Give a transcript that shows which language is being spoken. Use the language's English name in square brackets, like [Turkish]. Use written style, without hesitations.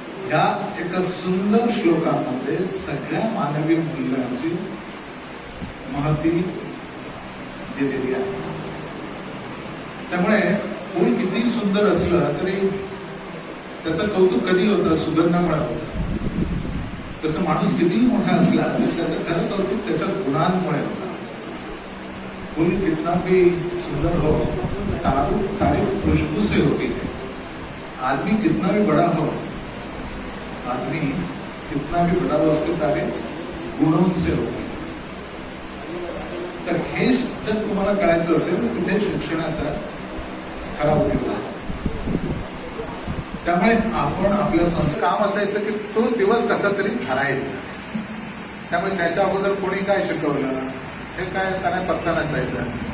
[Marathi] या एका सुंदर श्लोकामध्ये सगळ्या मानवी मूल्यांची महती दिलेली आहे। त्यामुळे फूल किती सुंदर असलं तरी त्याचं कौतुक कधी होतं? सुगंधामुळे होतं। तसं माणूस कितीही मोठा असला तर त्याचं खरं कौतुक त्याच्या गुणांमुळे होतं। [Hindi] फूल कितना भी सुंदर हो, तारीफ खुशबू से होती है। आदमी कितना भी बड़ा हो, आदमी कितना भी बड़ा हो, उसकी तारीफ गुणों से होती है। [Marathi] तर हे जर तुम्हाला कळायचं असेल तर तिथे शिक्षणाचा खरा उपयोग आहे। त्यामुळे आपण आपल्या काम असायचं की तो दिवस कसा तरी ठरायचा। त्यामुळे त्याच्या अगोदर कोणी काय शिकवलं हे काय त्यांना पत्ता नसायचा।